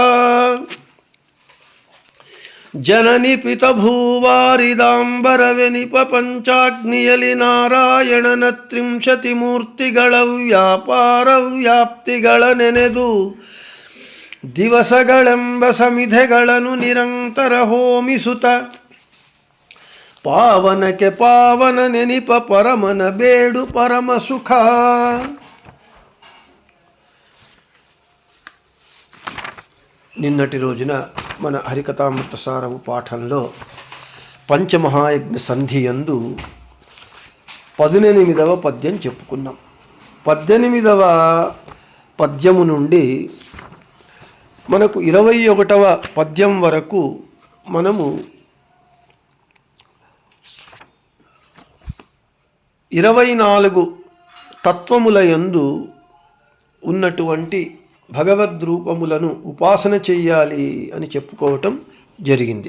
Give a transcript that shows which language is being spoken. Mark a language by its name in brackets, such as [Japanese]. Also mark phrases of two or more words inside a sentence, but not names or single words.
[Kannada] ಜನನಿ ಪಿತ ಭೂವಾರಿದಾಂಬರವೆನಿಪ ಪಂಚಾಗ್ನಿಯಲಿ ನಾರಾಯಣನ ತ್ರಿಂಶತಿ ಮೂರ್ತಿಗಳ ವ್ಯಾಪಾರ ವ್ಯಾಪ್ತಿಗಳ ನೆನೆದು ದಿವಸಗಳೆಂಬ ಸಮಿಧೆಗಳನ್ನು ನಿರಂತರ ಹೋಮಿಸುತ್ತ ಪಾವನಕ್ಕೆ ಪಾವನ ನೆನಿಪ ಪರಮನ ಬೇಡು ಪರಮ ಸುಖ. [Telugu] నిన్నటి రోజున మన హరికథామృత సారము పాఠంలో పంచమహాయజ్ఞ సంధి యందు 18వ పద్యం చెప్పుకున్నాం. 18వ పద్యము నుండి మనకు 21వ పద్యం వరకు మనము 24 తత్వముల యందు ఉన్నటువంటి భగవద్రూపములను ఉపాసన చెయ్యాలి అని చెప్పుకోవటం జరిగింది.